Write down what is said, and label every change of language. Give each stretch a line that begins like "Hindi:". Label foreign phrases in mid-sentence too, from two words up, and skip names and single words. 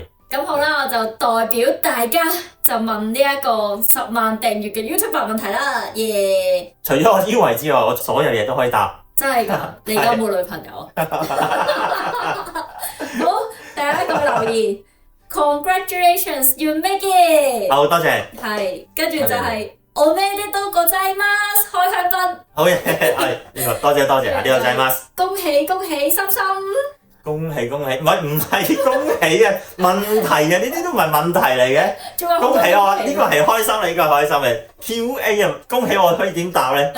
Cantonese: 咁好啦，我就代表大家就問呢一個10萬訂閱嘅 YouTuber 問題啦，耶！除咗我腰圍之外，我所有嘢都可以答。真係㗎？你而家有冇女朋友啊？好，第一個留言。
English: Congratulations, you make it！
Cantonese: 好，多謝。係，跟住就係
Japanese: おめでとうございます，
Cantonese: 開香檳。好嘢，係呢個多謝多謝，呢個就係ます。恭喜恭喜，心心。恭喜恭喜，唔係恭喜啊，問題啊，呢啲都唔係問題嚟嘅。恭喜我，呢個係開心，呢個係開心嘅。QA 啊，恭喜我可以點答咧？